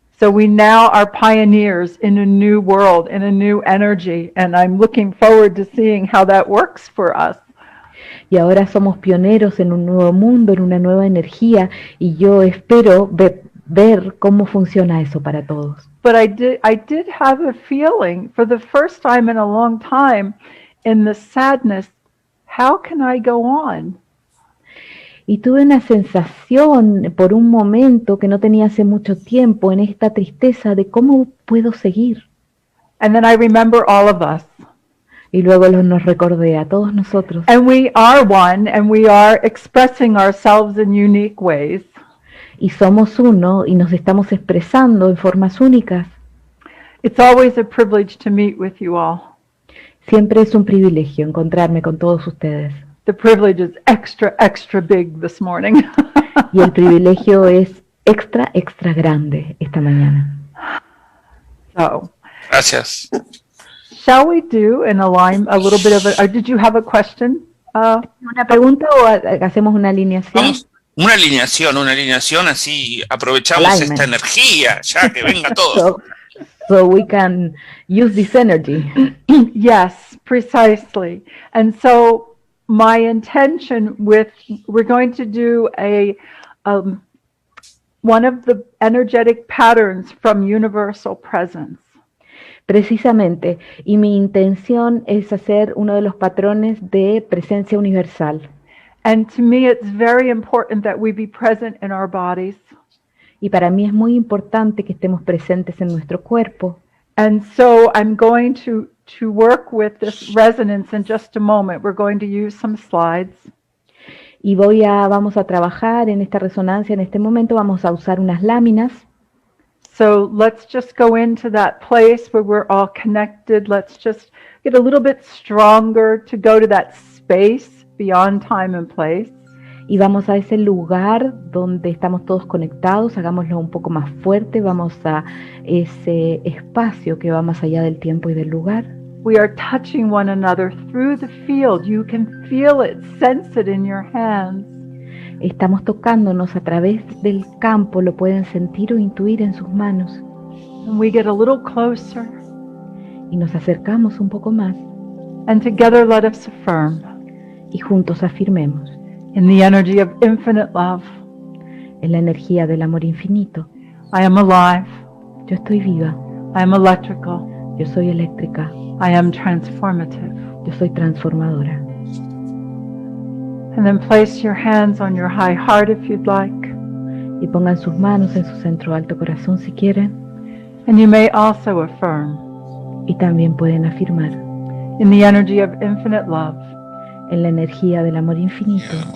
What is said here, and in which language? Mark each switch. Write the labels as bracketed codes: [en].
[en] So we now are pioneers in a new world, in a new energy, and I'm looking forward to seeing how that works for us. [es] Y ahora somos pioneros en un nuevo mundo, en una nueva energía, y yo espero ver cómo funciona eso para todos. [en] But I did have a feeling for the first time in a long time in the sadness, how can I go on? [es] Y tuve una sensación por un momento que no tenía hace mucho tiempo en esta tristeza de cómo puedo seguir. [en] And then I remember all of us. [es] Y luego nos recordé a todos nosotros. [en] And we are one, and we are expressing ourselves in unique ways. [es] Y somos uno y nos estamos expresando en formas únicas. [en] It's always a privilege to meet with you all. [es] Siempre es un privilegio encontrarme con todos ustedes. [en] The privilege is extra, extra big this morning. [es] Y el privilegio es extra, extra grande esta mañana. [en] So, [es] Gracias. [en] shall we do a little bit of a, did you have a question? [es] ¿Una pregunta o hacemos una alineación? Vamos, una alineación, así aprovechamos [en] Alignment. [es] esta energía, ya que venga todo. [en] So we can use this energy. Yes, precisely. And so my intention we're going to do one of the energetic patterns from universal presence. [es] Precisamente, y mi intención es hacer uno de los patrones de presencia universal. [en] And to me, it's very important that we be present in our bodies. [es] Y para mí es muy importante que estemos presentes en nuestro cuerpo. [en] And so I'm going to work with this resonance in just a moment. We're going to use some slides. [es] Y vamos a trabajar en esta resonancia. En este momento vamos a usar unas láminas. [en] So let's just go into that place where we're all connected. Let's just get a little bit stronger to go to that space beyond time and place. [es] Y vamos a ese lugar donde estamos todos conectados, hagámoslo un poco más fuerte, vamos a ese espacio que va más allá del tiempo y del lugar. [en] We are touching one another through the field. You can feel it, sense it in your hands. [es] Estamos tocándonos a través del campo, lo pueden sentir o intuir en sus manos. [en] And we get a little closer. [es] Y nos acercamos un poco más. [en] And together let us affirm. [es] Y juntos afirmemos. [en] In the energy of infinite love. [es] En la energía del amor infinito. [en] I am alive. [es] Yo estoy viva. [en] I am electrical. [es] Yo soy eléctrica. [en] I am transformative. [es] Yo soy transformadora. [en] And then place your hands on your high heart if you'd like. [es] Y pongan sus manos en su centro alto corazón si quieren. [en] And you may also affirm. [es] Y también pueden afirmar. [en] In the energy of infinite love. [es] En la energía del amor infinito.